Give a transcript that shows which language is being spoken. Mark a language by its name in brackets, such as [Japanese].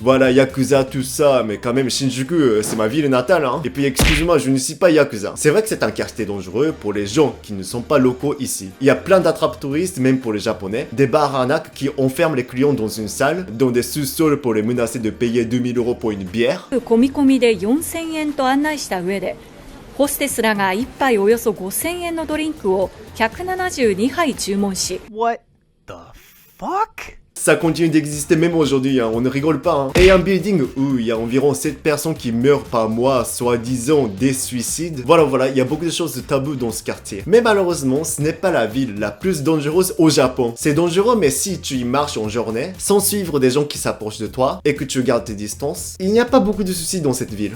[French] Voilà, Yakuza, tout ça, mais quand même Shinjuku, c'est ma ville natale. Et puis excuse-moi, je ne suis pas Yakuza. C'est vrai que c'est un quartier dangereux pour les gens qui ne sont pas locaux ici. Il y a plein d'attrapes touristes, même pour les Japonais, des bars arnaques qui enferment les clients dans une salle, dans des sous-sols pour les menacer de payer 2000 € pour une bière. [Japanese] 込み込みで4000円と案内した上で、ホステスらが1杯およそ5000円のドリンクを172杯注文し、 [English] What the fuck? [French] Ça continue d'exister même aujourd'hui, on ne rigole pas. Et un building où il y a environ 7 personnes qui meurent par mois, soi-disant des suicides. Voilà, il y a beaucoup de choses taboues dans ce quartier. Mais malheureusement, ce n'est pas la ville la plus dangereuse au Japon. C'est dangereux, mais si tu y marches en journée, sans suivre des gens qui s'approchent de toi, et que tu gardes tes distances, il n'y a pas beaucoup de soucis dans cette ville.